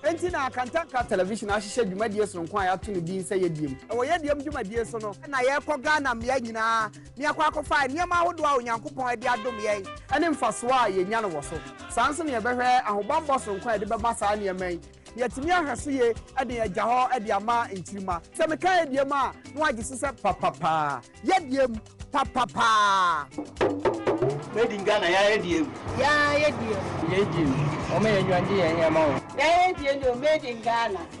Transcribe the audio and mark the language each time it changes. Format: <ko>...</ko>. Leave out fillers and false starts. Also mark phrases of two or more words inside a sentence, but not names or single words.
<ak>enti na Kantanka television ahyehyɛ dwumadie sonko a yɛato no din sɛ yɛdiem ɛwɔ yɛdiem dwumadie so no na yɛkɔ Ghana mmea nyinaa ne yɛkɔ akɔfa nneɛma ahodoɔ a Onyankopɔn de adom yɛn ɛne mfasoɔ a yɛnya no wɔ so saa nso ne yɛbɛhwɛ ahobammɔ sonko a yɛde bɛma saa nneɛma yi yɛtumi ahwɛ so ye ɛde yɛgya hɔ ɛde ama nkyirima sɛ meka yɛdiem a na wagye so sɛ papapaa yɛdiem papapaa</ak> <en>Made in Ghana,</en> <ak>ya yediem. Ya yediem. Yediem. Ome yenwanje yenyama o. Ya yediem</ak> <en>made in Ghana.</en>